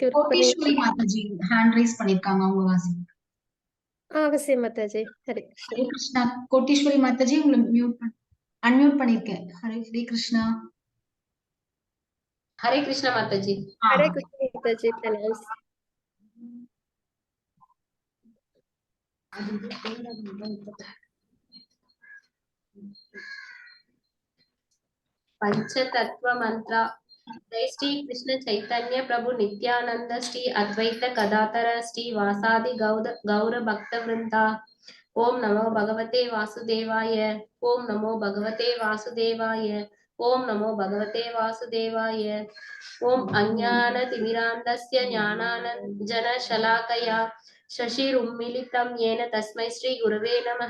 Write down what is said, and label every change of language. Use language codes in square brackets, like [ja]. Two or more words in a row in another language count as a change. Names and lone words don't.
[ta] கோட்டீஸ்வரி மாதாஜி [en] hand raise [ta] பண்ணிருக்காங்க. அவங்க வாசிங்க. அவசியம் மாதாஜி. [sa] हरे कृष्ण. हरे कृष्ण. [ta] கோட்டீஸ்வரி மாதாஜி உங்களுக்கு அன்மியூட் பண்ணிருக்கேன். [sa] हरे कृष्ण. हरे कृष्ण माताजी. हरे कृष्ण माताजी। प्रणाम. पंचतत्व मंत्र। जय श्री कृष्ण चैतन्य प्रभु नित्यानंद श्री अद्वैत गदाधर श्री वासादि गौर भक्त वृंदा। ओम नमो भगवते वासुदेवाय। ओम नमो भगवते वासुदेवाय। ओम नमो भगवते वासुदेवाय। ओम अज्ञानतिमिरान्धस्य ज्ञानाञ्जनशलाकया शशिरुन्मीलितं येन तस्मै श्री गुरवे नमः।